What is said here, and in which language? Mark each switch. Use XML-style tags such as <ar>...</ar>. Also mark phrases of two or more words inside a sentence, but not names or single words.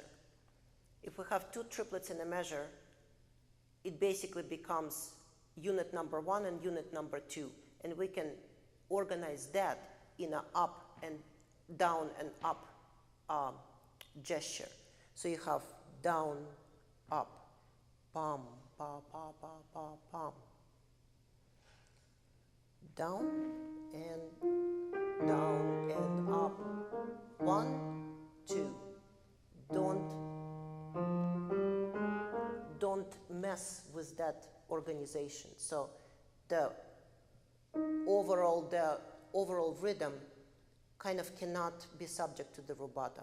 <en>If we have 2 triplets in a measure, it basically becomes unit number 1 and unit number 2. And we can organize that in an up and down and up gesture. So you have down, up, pam, pa, pa, pa, pa, pam. Down and up. 1, 2. Don't mess with that organization. So the overall rhythm kind of cannot be subject to the rubato.</en>